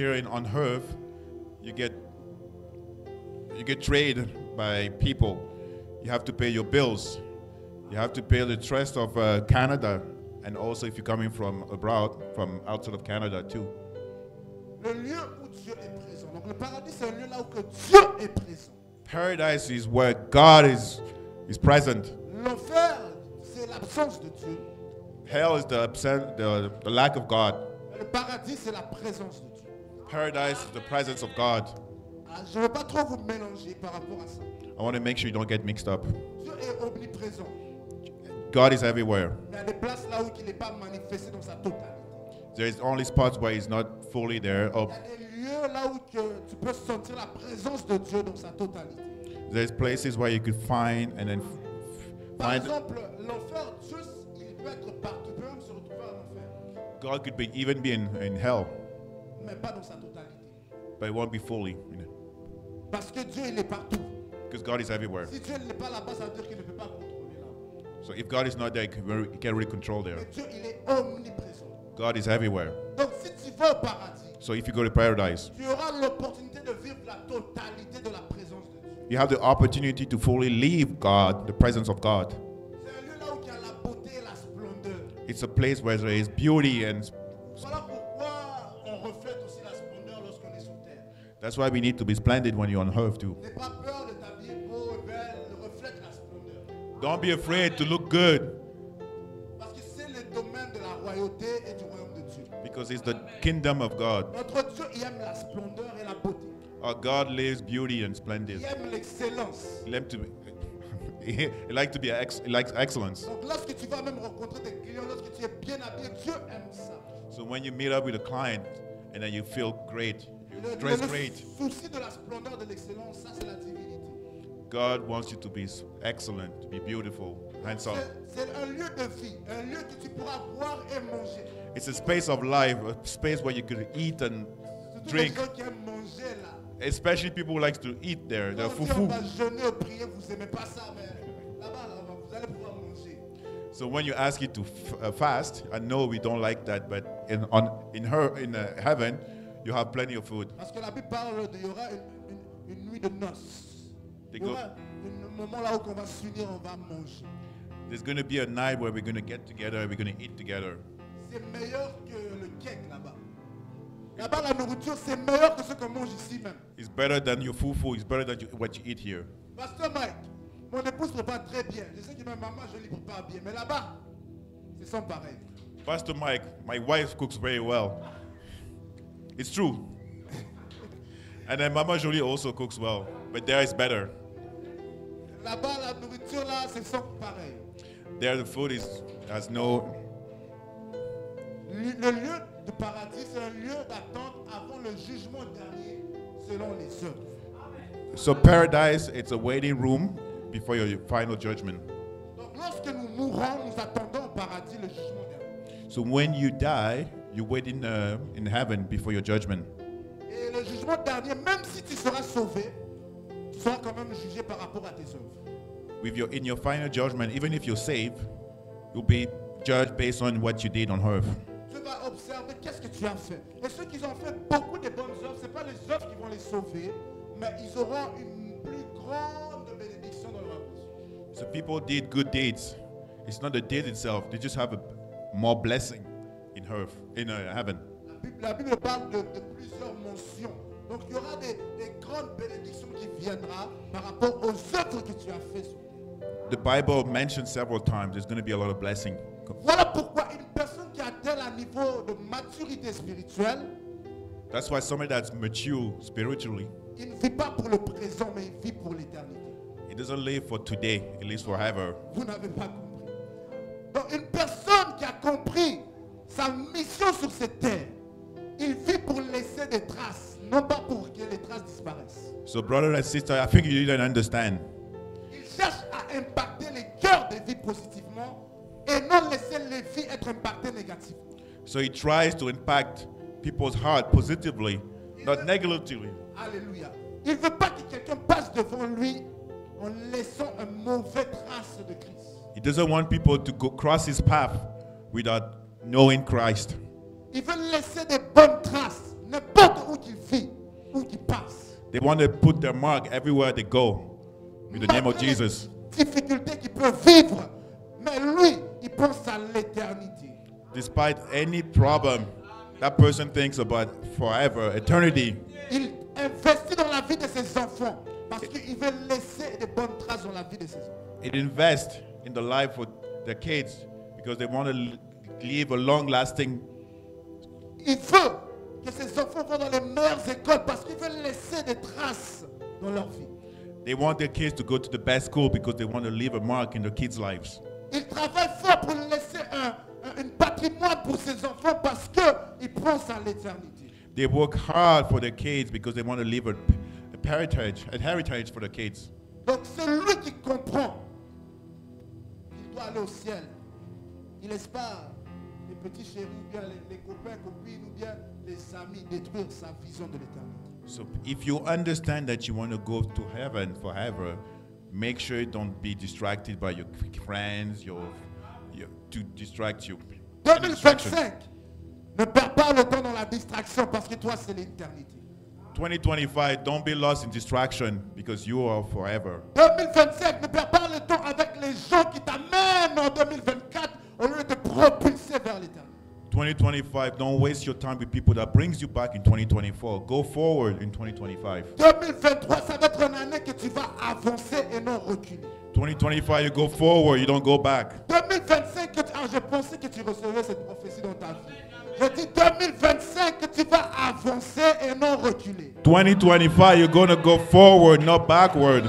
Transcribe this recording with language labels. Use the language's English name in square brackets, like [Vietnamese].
[English] on earth, you get traded by people. You have to pay your bills. You have to pay the trust of Canada, and also if you're coming from abroad, from outside of Canada too. [French] Le lieu où Dieu est présent. Donc le paradis, c'est un lieu là où que Dieu est présent. [English] Paradise is where God is present. [French] L'enfer, c'est l'absence de Dieu. [English] Hell is the lack of God. [French] Le paradis, c'est la présence de Dieu. [English] Paradise is the presence of God. [French] Je ne veux pas trop vous mélanger par rapport à ça. [English] I want to make sure you don't get mixed up. [French] Dieu est omniprésent. [English] God is everywhere. [French] Il y a des places là où il n'est pas manifesté dans sa totalité. [English] There's only spots where He's not fully there. [French] Il y a des lieux là où tu peux sentir la présence de Dieu dans sa totalité. [English] There's places where you could find and then [French] Par [English] find. [French] exemple, l'enfer, Dieu, il peut être partout. Il peut même se retrouver en enfer, [English] God could even be in hell, [French] mais pas dans sa totalité. [English] but it won't be fully. [French] Parce que Dieu, il est partout. [English] Because God is everywhere. [French] Si Dieu n'est pas là-bas, ça veut dire qu'il ne peut pas contrôler là. [English] So if God is not there, He can't really control there. [French] Mais Dieu, il est omniprésent. [English] God is everywhere. [French] Donc si tu vas au paradis, [English] So if you go to paradise, [French] tu auras l'opportunité de vivre la totalité de la présence de Dieu. [English] you have the opportunity to fully leave God, the presence of God. [French] C'est un lieu là où il y a la beauté et la splendeur. [English] It's a place where there is beauty, and [French] Voilà pourquoi on reflète aussi la splendeur lorsqu'on est sur terre. [English] that's why we need to be splendid when you're on earth too. [French] N'aie pas peur de t'habiller beau et belle, reflète la splendeur. [English] Don't be afraid to look good, [French] Parce que c'est le domaine de la royauté et du royaume de Dieu. [English] because it's the kingdom of God. [French] Notre Dieu, il aime la splendeur et la beauté. [English] Our God lives beauty and [French] Il [English] splendid. [French] aime l'excellence. [English] He likes to be he likes excellence. [French] Donc lorsque tu vas même rencontrer tes clients, lorsque tu es bien habillé, Dieu aime ça. [English] So when you meet up with a client and then you feel great, you [French] Le [English] dress great, [French] souci de la splendeur, de l'excellence, ça c'est la divinité. [English] God wants you to be excellent, to be beautiful, handsome. [French] C'est un lieu de vie, un lieu que tu pourras boire et manger. [English] It's a space of life, a space where you could eat and [French] Surtout [English] drink. [French] les gens qui aiment manger là. [English] Especially people who like to eat there, the [French] Quand on [English] fufu. [French] va jeûner ou prier, vous n'aimez pas ça, mais là-bas, vous allez pouvoir manger. [English] So when you ask you to fast, I know we don't like that, but in heaven, you have plenty of food. [French] Parce que la Bible parle il y aura une nuit de noces. [English] They [French] Il y [English] go- [French] aura un moment là où on va s'unir, on va manger. [English] There's going to be a night where we're going to get together and we're going to eat together. [French] C'est meilleur que le cake là-bas. Là-bas, la nourriture, c'est meilleur que ce qu'on mange ici même. [English] It's better than your fufu. It's better than what you eat here. [French] Pasteur Mike, mon épouse prépare très bien. Je sais que ma maman, je ne prépare bien. Mais là-bas, c'est sans pareil. [English] Pastor Mike, my wife cooks very well. It's true. And then Mama Jolie also cooks well. But there is better. [French] Là-bas, la nourriture, là, c'est sans pareil. [English] There the food has no... [French] Le lieu de paradis, c'est un lieu d'attente avant le jugement dernier, selon les œuvres. [English] So paradise, it's a waiting room before your final judgment. [French] Donc, lorsque nous mourons, nous attendons au paradis le jugement dernier. [English] So when you die, you wait in heaven before your judgment. [French] Et le jugement dernier, même si tu seras sauvé, tu seras quand même jugé par rapport à tes œuvres. [English] In your final judgment, even if you're saved, you'll be judged based on what you did on earth. [French] Tu vas observer qu'est-ce que tu as fait. Et ceux qui ont fait beaucoup de bonnes œuvres, ce n'est pas les œuvres qui vont les sauver, mais ils auront une plus grande bénédiction dans leur vie. [English] So people did good deeds. It's not the deed itself. They just have a more blessing in earth, in heaven. [French] La Bible parle de plusieurs mentions. Donc il y aura des grandes bénédictions qui viendront par rapport aux œuvres que tu as fait sur terre. [English] The Bible mentions several times there's going to be a lot of blessing. [French] Voilà pourquoi une personne qui atteint un niveau de maturité spirituelle, [English] That's why somebody that's mature spiritually, [French] il ne vit pas pour le présent, mais il vit pour l'éternité. [English] he doesn't live for today, he lives forever. [French] Vous n'avez pas compris. Donc une personne qui a compris sa mission sur cette terre, il vit pour laisser des traces, non pas pour que les traces disparaissent. [English] So brother and sister, I think you didn't understand. [French] Il cherche à impacter les cœurs des vies positivement et non laisser les vies être impactées négativement. [English] So he tries to impact people's heart positively, not negatively. Alléluia. [French] Il ne veut pas que quelqu'un passe devant lui en laissant un mauvais trace de Christ. [English] He doesn't want people to go cross his path without knowing Christ. [French] Il veut laisser des bonnes traces, n'importe où qu'il vit, où qu'il passe. [English] They want to put their mark everywhere they go with the name of [French] Malgré [English] Jesus. [French] les difficultés qu'il peut vivre, mais lui, il pense à l'éternité. [English] Despite any problem, that person thinks about forever, eternity. [French] Il investit dans la vie de ses enfants parce qu'il veut laisser des bonnes traces dans la vie de ses enfants. [English] It invests in the life of their kids because they want to leave a long-lasting. [French] Il veut que ses enfants vont dans les meilleures écoles parce qu'il veut laisser des traces dans leur vie. [English] They want their kids to go to the best school because they want to leave a mark in their kids' lives. [French] Il travaille fort pour laisser un patrimoine pour ses enfants parce qu'il pense à l'éternité. [English] They work hard for their kids because they want to leave a heritage for their kids. [French] Donc celui qui comprend qu'il doit aller au ciel, il laisse pas les petits chéris ou bien les copains, copines ou bien les amis détruire sa vision de l'éternité. [English] So if you understand that you want to go to heaven forever, make sure you don't be distracted by your friends, to distract you. Any distraction. [French] 2025, ne perds pas le temps dans la distraction parce que toi c'est l'éternité. [English] 2025, don't be lost in distraction because you are forever. [French] 2025, ne perds pas le temps avec les gens qui t'amènent en 2024 au lieu de te propulser vers l'éternité. [English] 2025, don't waste your time with people that brings you back in 2024. Go forward in 2025. [French] 2023, ça va être une année que tu vas avancer et non reculer. [English] 2025, you go forward, you don't go back. [French] 2025, je pensais que tu recevais cette prophétie dans ta vie. Je dis 2025 que tu vas avancer et non reculer. [English] 2025, you're going to go forward, not backward.